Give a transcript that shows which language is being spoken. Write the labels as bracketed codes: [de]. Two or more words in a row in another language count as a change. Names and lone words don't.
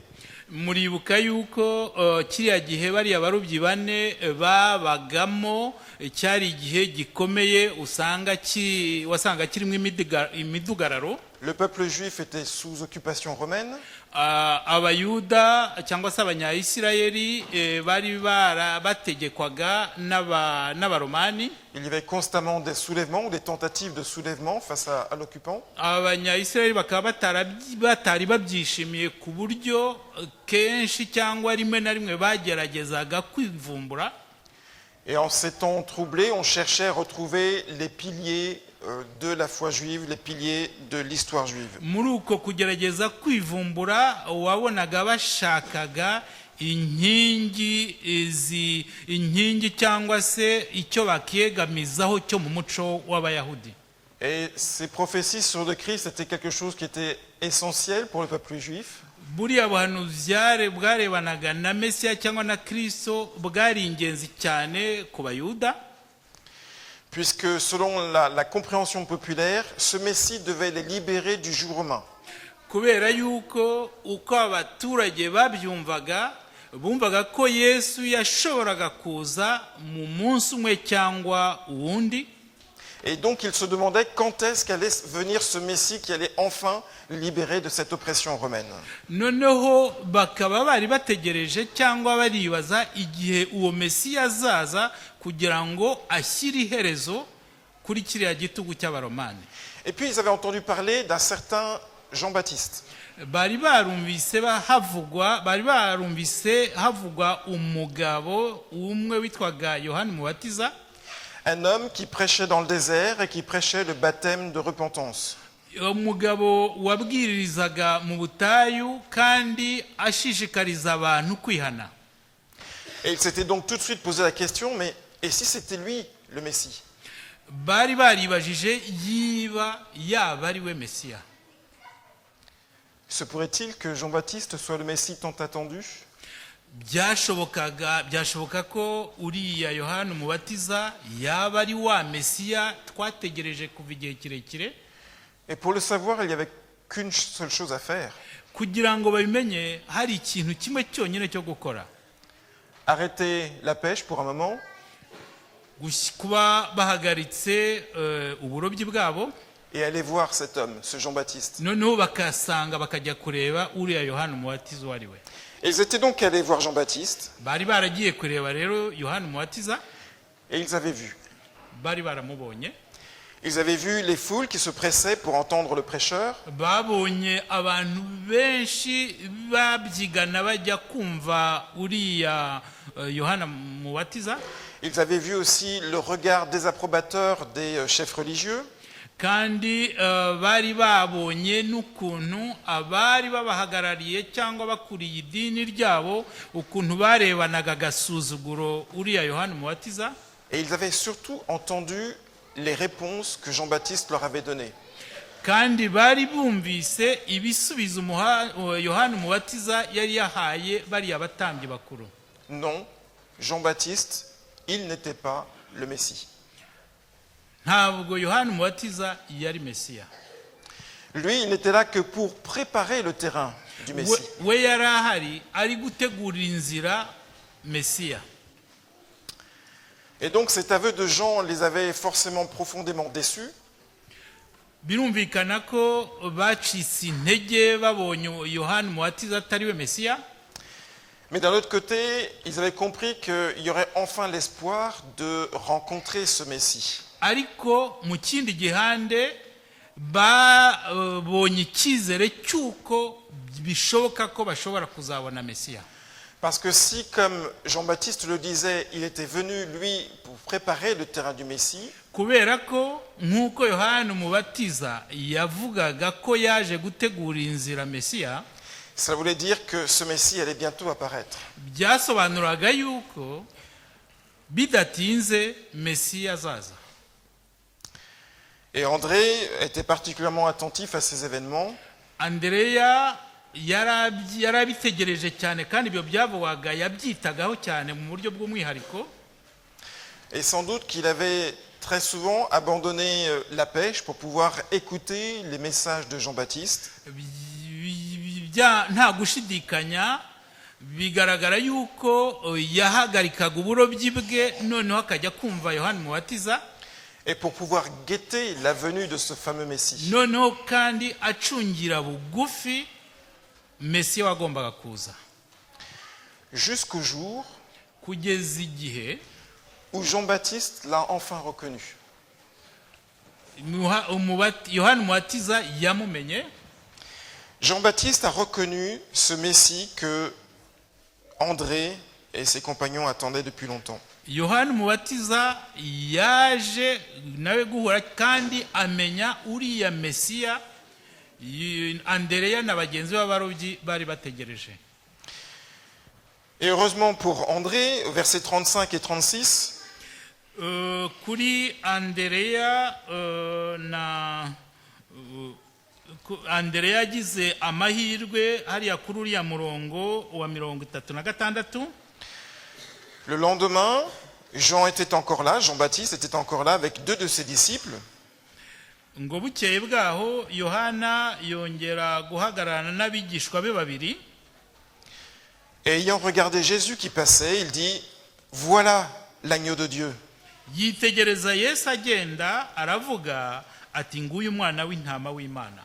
[rw] muribuka yuko kiriya gihe bariya barobyi bane babagamo cyari igihe gikomeye wasanga kirimo imidugararo. [fr] Le peuple juif était sous occupation romaine. [rw] Abayuda cyangwa se abanyayisirayeli bari bategekwaga n'abaromani. [fr] Il y avait constamment des soulèvements ou des tentatives de soulèvement face à l'occupant. [rw] Abanyayisirayeli bakaba batari babyishimiye ku buryo kenshi cyangwa rimwe na rimwe bageragezaga kwivumbura. [fr] Et en ces temps troublés, on cherchait à retrouver les piliers de la foi juive, les piliers de l'histoire juive. [rw] Muri uko kugerageza kwivumbura wabonaga bashakaga inkingi cyangwa se icyo bakiyegamizaho cyo mu muco w'Abayahudi. [fr] Et ces prophéties sur le Christ étaient quelque chose qui était essentiel pour le peuple juif. [rw] Buriya buhanuzi bwarebanaga na Mesiya cyangwa na Kristo bwari ingenzi cyane ku Bayuda. [fr] Puisque selon la compréhension populaire, ce Messie devait les libérer du joug romain. [rw] Kubera yuko uko abaturage babyumvaga bumvaga ko Yesu yashoboraga kuza mu munsi umwe cyangwa uwundi. [fr] Et donc ils se demandaient quand est-ce qu'allait venir ce Messie qui allait enfin libérer de cette oppression romaine. [rw] Noneho bakaba bari bategereje cyangwa baribaza igihe uwo Mesiya azaza kugira ngo ashyire iherezo kuri kiriya gitugu cy'abaromani. [fr] Et puis ils avaient entendu parler d'un certain Jean-Baptiste. [rw] Bari barumvise havugwa umugabo umwe witwaga Yohana Umubatiza. [fr] Un homme qui prêchait dans le désert et qui prêchait le baptême de repentance. [rw] Umugabo wabwirizaga mu butayu kandi ashishikariza abantu kwihana. [fr] Et il s'était donc tout de suite posé la question, mais et si c'était lui le Messie? [rw] Bari baribajije yaba ari we Mesiya. [fr] Se pourrait-il que Jean-Baptiste soit le Messie tant attendu? [rw] byashoboka ko uriya Yohana Umubatiza yaba ari wa Mesiya twategereje kuva igihe kirekire. [fr] Et pour le savoir, il n'y avait qu'une seule chose à faire. [rw] Kugira ngo babimenye hari ikintu kimwe cyonyine cyo gukora. [fr] Arrêter la pêche pour un moment. [rw] Kuba bahagaritse uburobyi bwabo. [fr] Et aller voir cet homme, ce Jean-Baptiste. [rw] Noneho bakasanga bakajya kureba uriya Yohana Umubatiza uwo ari we. [fr] Et ils étaient donc allés voir Jean-Baptiste. [rw] Bari baragiye kureba rero Yohana Umubatiza. [fr] Et ils avaient vu. [rw] Bari baramubonye. [fr] Ils avaient vu les foules qui se pressaient pour entendre le prêcheur. [rw] babonye abantu benshi babyigana bajya kumva uriya yohana mubatiza. [fr] Ils avaient vu aussi le regard désapprobateur des chefs religieux. [rw] kandi bari babonye n'ukuntu abari babahagarariye cyangwa bakuriye idini ryabo ukuntu barebanaga agasuzuguro uriya yohana mubatiza. [fr] Et ils avaient surtout entendu les réponses que Jean-Baptiste leur avait données. [rw] kandi bari bumvise ibisubizo yohana mubatiza yari yahaye bariya batambyi bakuru. [fr] Non, Jean-Baptiste, il n'était pas le Messie. [rw] ntabwo yohana mubatiza yari mesiya. [fr] Lui, il n'était là que pour préparer le terrain du Messie. [rw] we yari ahari ari gutegurira inzira mesiya. [fr] Et donc cet aveu de Jean les avait forcément profondément déçus. [rw] birumvikana ko bacitse intege babonye yohana mubatiza atari we mesiya. [fr] Mais d'un autre côté, ils avaient compris qu'il y aurait enfin l'espoir de rencontrer ce Messie. [rw] ariko mu kindi gihande babonye icyizere cy'uko bishoboka ko bashobora kuzabona mesiya. [fr] Parce que si, comme Jean-Baptiste le disait, il était venu, lui, pour préparer le terrain du Messie, [rw] kubera ko nk'uko yohana mubatiza yavugaga ko yaje gutegura inzira mesiya, [fr] ça voulait dire que ce Messie allait bientôt apparaître. [rw] byasobanuraga yuko bidatinze mesiya azaza. [fr] Et André était particulièrement attentif à ces événements. [rw] andereya yarabitegereje cyane kandi ibyo byavugwaga yabyitagaho cyane mu buryo bw'umwihariko. [fr] Et sans doute qu'il avait très souvent abandonné la pêche pour pouvoir écouter les messages de Jean-Baptiste. [rw] nta gushidikanya bigaragara yuko yahagarikaga uburobyi bwe noneho akajya kumva yohana mubatiza. [fr] Et pour pouvoir guetter la venue de ce fameux Messie. [rw] noneho kandi acungira bugufi mesiya wagombaga kuza. [fr] Jusqu'au jour [rw] kugeza igihe [fr] où Jean-Baptiste l'a enfin reconnu. [rw] yohana mubatiza yamumenye. [fr] Jean-Baptiste a reconnu ce Messie que André et ses compagnons attendaient depuis longtemps. [rw] yohana mubatiza yaje nawe guhura kandi amenya uriya mesiya andereya na bagenzi b'abarobyi bari bategereje. [fr] Et heureusement pour André, au versets 35 et 36, [rw] kuri andereya andereya yagize amahirwe hariya kuri uriya murongo wa 36. [fr] le lendemain, Jean était encore là, Jean-Baptiste était encore là avec 2 de ses disciples. [rw] ngo bukeye bwaho yohana yongera guhagararana n'abigishwa be babiri. [fr] Et ayant regardé Jésus qui passait, il dit, voilà l'agneau de Dieu. [rw] yitegereza yesu agenda aravuga ati nguyu mwana w'intama w'Imana.